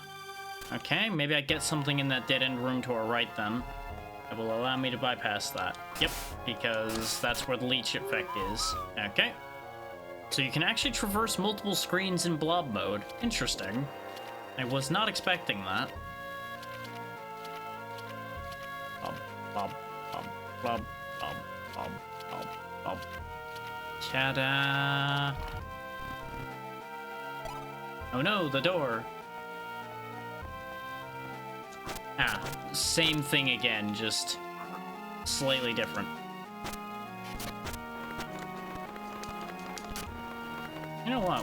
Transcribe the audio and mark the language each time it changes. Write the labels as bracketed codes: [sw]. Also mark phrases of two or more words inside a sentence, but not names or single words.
[en] Okay, maybe I get something in that dead-end room to our right then. That will allow me to bypass that. Yep, because that's where the leech effect is. Okay. So you can actually traverse multiple screens in blob mode. Interesting. I was not expecting that. Bob, bob, bob, bob, bob, bob, bob, bob. Ta-da! Oh no, the door. Ah, same thing again, just slightly different. You know what?